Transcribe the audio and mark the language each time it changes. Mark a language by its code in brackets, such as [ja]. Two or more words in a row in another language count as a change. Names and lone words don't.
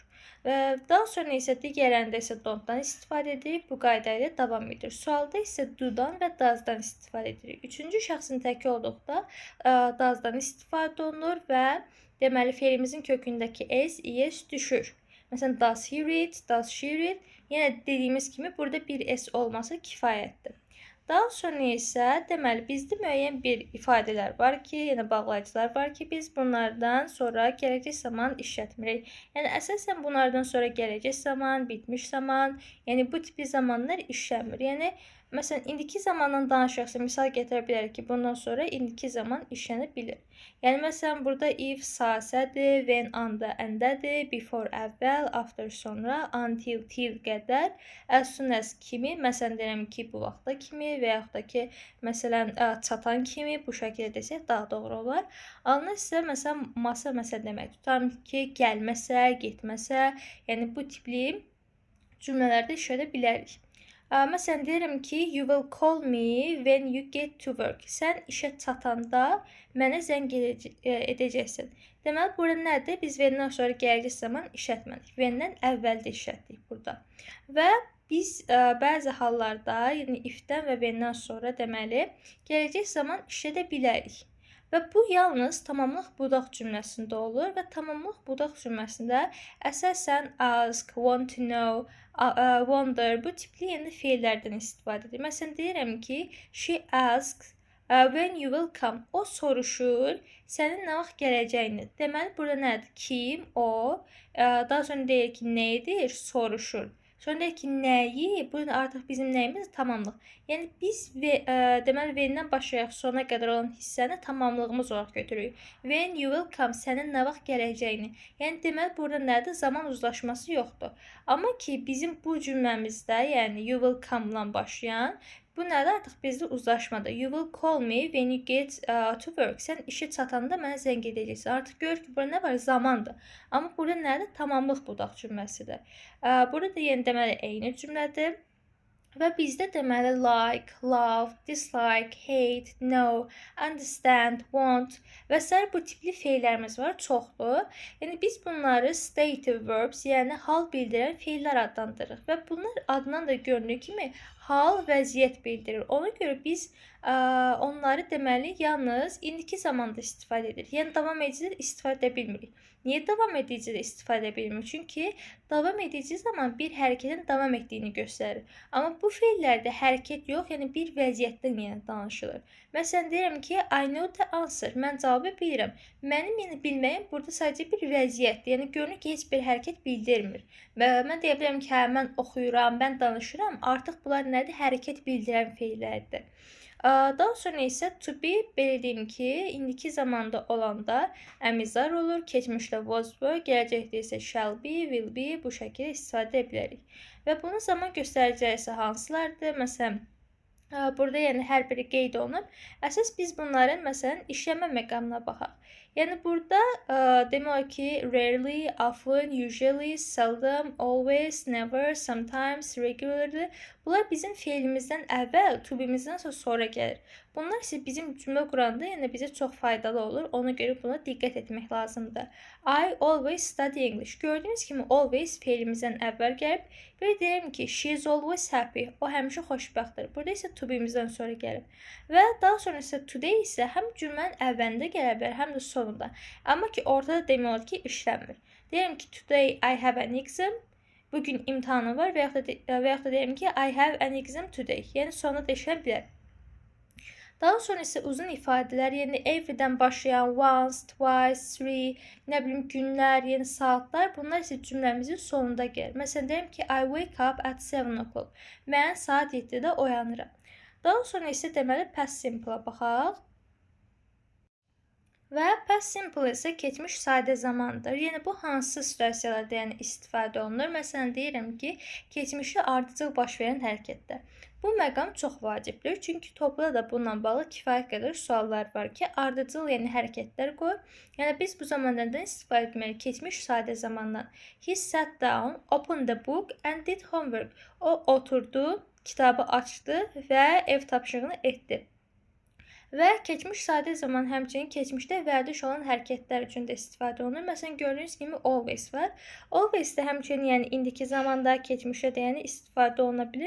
[az] Və daha sonra isə digərlərində isə don't-dan istifadə edirik. Bu qayda ilə davam edir. Sualda isə do-dan və does-dan istifadə edirik. Üçüncü şəxsin təki olduqda does-dan istifadə olunur və deməli, feilimizin kökündəki s, es düşür. Məsələn, [en] does he read, does she read? [az] Yəni, dediyimiz kimi burada bir s olması kifayətdir. Daha sonra isə deməli bizdə müəyyən bir ifadələr var ki, yəni bağlayıcılar var ki, biz bunlardan sonra gələcək zaman işlətmirik. Yəni əsasən bunlardan sonra gələcək zaman, bitmiş zaman, yəni bu tipi zamanlar işlənmir. Yəni məsələn indiki zamandan danışıqsa misal gətirə bilərik ki, bundan sonra indiki zaman işlənə bilir. Yəni məsələn burada if sasədir, when anda əndədir, before əvvəl, after sonra, [en] until till [az] qədər, [en] as soon as [az] kimi, məsələn deyirəm ki, bu vaxta kimi və yaxud da ki, məsələn çatan kimi bu şəkildə desək daha doğru olar. Alnı isə məsələn masa məsəl demək. Tutalım ki, gəlməsə, getməsə, yəni bu tipli cümlələrdə işlədə bilərik. Məsələn, deyirəm ki, [en] you will call me when you get to work. [az] Sən işə çatanda mənə zəng edəcəksin. Deməli, burada nədir? Biz when-dən sonra gələcək zaman işlətmədik. When-dən əvvəl də işlətdik burada. Və biz bəzi hallarda, yəni if-dən və when-dən sonra deməli, gələcək zaman işlədə bilərik. Və bu yalnız tamamlıq budaq cümləsində olur və tamamlıq budaq cümləsində əsasən [en] ask, want to know, wonder [az] bu tipli yəni feillərdən istifadə edir. Məsələn, deyirəm ki, [en] she asks when you will come. [az] O soruşur, sənin nə vaxt gələcəyini. Deməli, burada nədir? Kim, o, daha sonra deyir ki, nə edir? Soruşur. Sonra deyir ki, nəyi? Bu artıq bizim nəyimiz? Tamamlıq. Yəni, biz deməli, when-dən başlayaq sona qədər olan hissəni tamamlığımız olaraq götürürük. [en] When you will come, [az] sənin nə vaxt gələcəyini. Yəni, deməli, burada nədir? Zaman uzlaşması yoxdur. Amma ki, bizim bu cümləmizdə, yəni [en] you will come- [az] la başlayan, bu nədir? Artıq bizdə uzlaşmadır. [en] You will call me when you get to work. [az] Sən işə çatanda mənə zəng edəcəksən. Artıq gör ki, burada nə var? Zamandır. Amma burada nədir? Tamamlıq budaq cümləsidir. Burada da yəni deməli eyni cümlədir. Və bizdə deməli [en] like, love, dislike, hate, know, understand, want [az] və sair bu tipli feillərimiz var, çoxdur. Yəni biz bunları [en] stative verbs, [az] yəni hal bildirən feillər adlandırırıq və bunlar adından da göründüyü kimi hal, vəziyyət bildirir. Ona görə biz onları deməli yalnız indiki zamanda istifadə edirik. Yəni davam edicidə istifadə edə bilmirik. Niyə davam edicidə istifadə edə bilmirik? Çünki davam edici zaman bir hərəkətin davam etdiyini göstərir. Amma bu feillərdə hərəkət yox, yəni bir vəziyyətdən yəni danışılır. Məsələn, deyirəm ki, [en] I know the answer. [az] Mən cavabı bilirəm. Mənim yəni bilməyim burada sadəcə bir vəziyyətdir. Yəni görünür ki, heç bir hərəkət bildirmir. Və mən deyə bilərəm ki, hə, mən oxuyuram, mən danışıram. Artıq bunlar nədir? Hərəkət bildirən feillərdir. Daha sonra isə [en] to be, [az] belə deyim ki, indiki zamanda olanda əmizar olur, keçmişdə [en] was were, [az] gələcəkdə isə [en] shall be, will be [az] bu şəkildə istifadə edə bilərik. Və bunun zaman göstəriciləri isə hansılardır? Məsələn, burada yəni hər biri qeyd olunub. Əsas biz bunların məsələn işləmə məqamına baxaq. Yəni burada demək olar ki, [en] rarely, often, usually, seldom, always, never, sometimes, regularly [az] bunlar bizim feilimizdən əvvəl, [en] to be-mizdən [az] sonra gəlir. Bunlar isə bizim cümlə quranda yəni bizə çox faydalı olur. Ona görə buna diqqət etmək lazımdır. [en] I always study English. [az] Gördüyünüz kimi always feilimizdən əvvəl gəlib. Və deyirəm ki, [en] she is always happy. [az] O həmişə xoşbəxtdir. Burada isə [en] to be- [az] mizdən sonra gəlib. Və daha sonra isə today isə həm cümlənin əvvəlində gələ bilər, həm də sonunda. Amma ki, ortada demək olar ki, işləmir. Deyirəm ki, [en] today I have an exam. [az] Bugün imtahanım var və yaxud da deyirəm ki, [en] I have an exam today. [az] Yəni sonunda da işlə bilər. Daha sonra isə uzun ifadələr, yəni everydən başlayan [en] once, twice, three, [az] nə bilim günlər, yəni saatlar, bunlar isə cümləmizin sonunda gəlir. Məsələn, deyirəm ki, [en] I wake up at 7 o'clock. [az] Mən saat 7-də oyanıram. Daha sonra isə deməli [en] past simple- [az] a baxaq. Və [en] past simple [az] isə keçmiş sadə zamandır. Yəni bu hansı situasiyalarda yəni istifadə olunur? Məsələn, deyirəm ki, keçmişdə ardıcıl baş verən hərəkətdə. Bu məqam çox vacibdir. Çünki topda da bununla bağlı kifayət qədər suallar var ki, ardıcıl yəni hərəkətlər qoy. Yəni biz bu zamanlardan istifadə etməliyik keçmiş sadə zamandan. [en] He sat down, opened the book and did homework. [az] O oturdu, kitabı açdı və ev tapşırığını etdi. Və keçmiş sadə zaman həmçinin keçmişdə vərdiş olan hərəkətlər üçün də istifadə olunur. Məsələn, gördüyünüz kimi always var. Always də həmçinin yəni indiki zamanda, keçmişdə də yəni istifadə oluna bilər.